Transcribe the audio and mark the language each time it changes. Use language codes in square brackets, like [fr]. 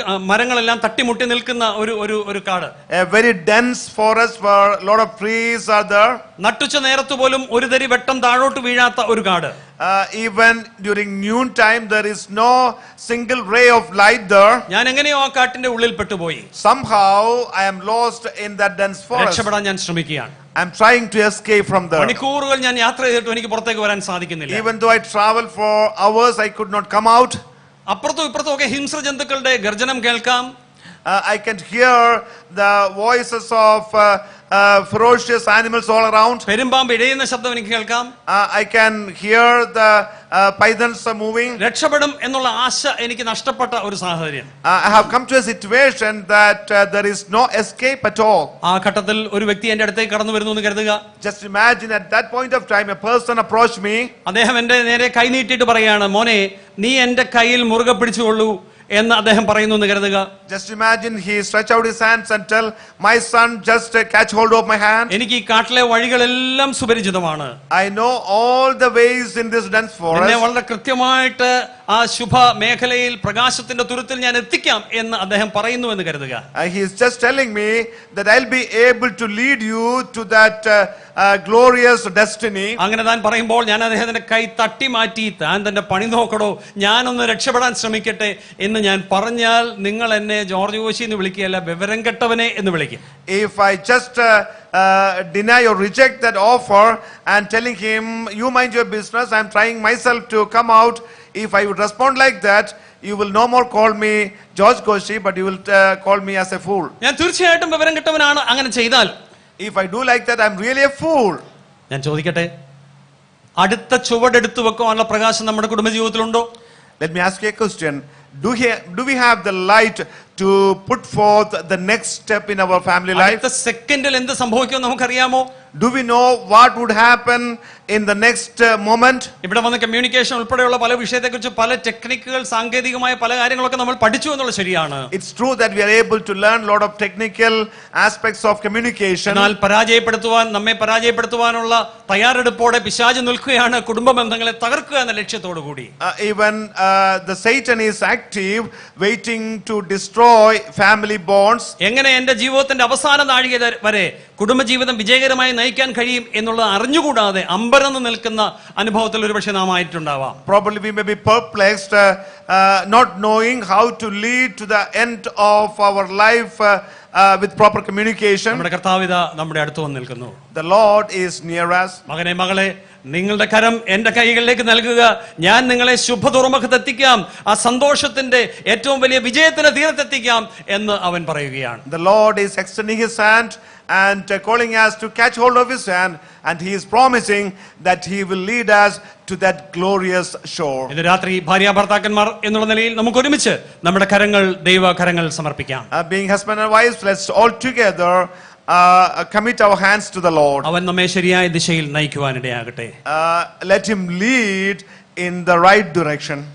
[ml] മരങ്ങളെല്ലാം തട്ടിമുട്ടി നിൽക്കുന്ന ഒരു കാട്. [en] A very dense forest where a lot of trees are there. [ml] നട്ടുച്ച നേരത്തു പോലും ഒരു തരി വെട്ടം താഴോട്ട് വീഴാത്ത ഒരു കാട്. [en] Even during noon time there is no single ray of light there. [ml] ഞാൻ എങ്ങനെയോ ആ കാട്ടിന്റെ ഉള്ളിൽ പെട്ടുപോയി. [en] Somehow I am lost in that dense forest. [ml] രക്ഷപ്പെടാൻ ഞാൻ ശ്രമിക്കുകയാണ്. [en] I am trying to escape from there. [ml] മണിക്കൂറുകൾ ഞാൻ യാത്ര ചെയ്തിട്ട് എനിക്ക് പുറത്തേക്ക് വരാൻ സാധിക്കുന്നില്ല. [en] Even though I traveled for hours, I could not come out. [ml] അപ്പുറത്തും ഇപ്പുറത്തും ഒക്കെ ഹിംസ്ര ജന്തുക്കളുടെ ഗർജനം കേൾക്കാം. [en] I can hear the voices of ferocious animals all around. [ml] പെരുമ്പാമ്പ് ഇഴയുന്ന ശബ്ദം എനിക്ക് കേൾക്കാം. [en] I can hear the pythons moving. [ml] രക്ഷപ്പെടും എന്നുള്ള ആശ എനിക്ക് നഷ്ടപ്പെട്ട ഒരു സാഹചര്യം. [en] I have come to a situation that there is no escape at all. [ml] ആ ഘട്ടത്തിൽ ഒരു വ്യക്തി എന്റെ അടുത്തേക്ക് കടന്നു വരുന്നു എന്ന് കരുതുക. [en] Just imagine at that point of time a person approached me. [ml] അദ്ദേഹം എന്റെ നേരെ കൈ നീട്ടിയിട്ട് പറയാണ്, മോനെ നീ എന്റെ കയ്യിൽ മുറുകെ പിടിച്ചുകൊള്ളൂ എന്ന് അദ്ദേഹം പറയുന്നു എന്ന് കരുതുക. [en] Just imagine he stretch out his hands and tell my son just catch hold of my hand. [ml] എനിക്ക് ഈ കാട്ടിലെ വഴികളെല്ലാം സുപരിചിതമാണ്. [en] I know all the ways in this dense forest. [ml] എന്നെ വളരെ കൃത്യമായിട്ട് ആ ശുഭ മേഖലയിൽ പ്രകാശത്തിന്റെ തുരുത്തിൽ ഞാൻ എത്തിക്കാം എന്ന് അദ്ദേഹം പറയുന്നു എന്ന് കരുതുക. [en] He is just telling me that I'll be able to lead you to that glorious destiny. [ml] അങ്ങനെ താൻ പറയുമ്പോൾ ഞാൻ അദ്ദേഹത്തിന്റെ കൈ തട്ടി മാറ്റി താൻ തന്റെ പണി നോക്കടോ, ഞാനൊന്ന് രക്ഷപ്പെടാൻ ശ്രമിക്കട്ടെ എന്ന് ഞാൻ പറഞ്ഞാൽ നിങ്ങൾ എന്നെ ജോർജ് കോശി എന്ന് വിളിക്കുകയല്ല, വിവരം കെട്ടവനെ എന്ന് വിളിക്കും. [en] If I just deny or reject that offer and telling him you mind your business, I'm trying myself to come out, if I would respond like that, you will no more call me George Koshy, but you will call me as a fool. [ml] ഞാൻ തീർച്ചയായിട്ടും വിവരം കെട്ടവനാണ് അങ്ങനെ ചെയ്താൽ. [en] If I do like that, I'm really a fool. [ml] ഞാൻ ചോദിക്കട്ടെ, അടുത്ത ചുവടെടുത്തു വെക്കാനുള്ള പ്രകാശം നമ്മുടെ കുടുംബജീവിതത്തിലുണ്ടോ? [en] Let me ask you a question. Do we have the light to put forth the next step in our family life? [ml] അടുത്ത സെക്കൻഡിൽ എന്ത് സംഭവിക്കുമെന്ന് നമുക്കറിയാമോ? [en] Do we know what would happen in the next moment? [ml] ഇവിടെ വന്ന communication ഉൾപ്പെടെയുള്ള പല വിഷയത്തെക്കുറിച്ച് പല ടെക്നിക്കുകൾ, സാങ്കേതികമായ പല കാര്യങ്ങളൊക്കെ നമ്മൾ പഠിച്ചു എന്നുള്ളത് ശരിയാണ്. [en] It's true that we are able to learn a lot of technical aspects of communication. [ml] എന്നാൽ നമ്മെ പരാജയപ്പെടുത്തുവാനുള്ള തയ്യാറെടുപ്പോടെ പിശാച് നിൽക്കുകയാണ്, കുടുംബ ബന്ധങ്ങളെ തകർക്കുക എന്ന ലക്ഷ്യത്തോടു കൂടി. [en] Even the Satan is active, waiting to destroy family bonds. [ml] എങ്ങനെ എന്റെ ജീവിതത്തിന്റെ അവസാന നാഴിക വരെ കുടുംബജീവിതം വിജയകരമായി നയിക്കാൻ കഴിയും എന്നുള്ളത് അറിഞ്ഞുകൂടാതെ അമ്പരന്ന് നിൽക്കുന്ന അനുഭവത്തിൽ ഒരുപക്ഷെ നാം ആയിട്ടുണ്ടാവാം. [en] Probably we may be perplexed, not knowing how to lead to the end of our life with proper communication. [ml] നമ്മുടെ കർത്താവ് നമ്മുടെ അടുത്ത് വന്ന് നിൽക്കുന്നു. [en] The Lord is near us. [ml] മകനെ, മകളെ, നിങ്ങളുടെ കരം എന്റെ കൈകളിലേക്ക് നൽകുക, ഞാൻ നിങ്ങളെ ശുഭ തുറമുഖത്തെത്തിക്കാം, ആ സന്തോഷത്തിന്റെ ഏറ്റവും വലിയ വിജയത്തിന്റെ തീരത്തെത്തിക്കാം എന്ന് അവൻ പറയുകയാണ്. [en] The Lord is extending his hand and calling us to catch hold of his hand, and he is promising that he will lead us to that glorious shore. [ml] ഇന്ന് രാത്രി ഭാര്യാഭർത്താക്കന്മാർ എന്നുള്ള നിലയിൽ നമുക്ക് ഒരുമിച്ച് നമ്മുടെ കരങ്ങൾ ദൈവകരങ്ങൾ സമർപ്പിക്കാം. [en] Being husband and wife, let's all together commit our hands to the Lord. [ml] അവൻ നമ്മെ ശരിയായ ദിശയിൽ നയിക്കുവാനിടയാകട്ടെ. [en] Let him lead in the right direction.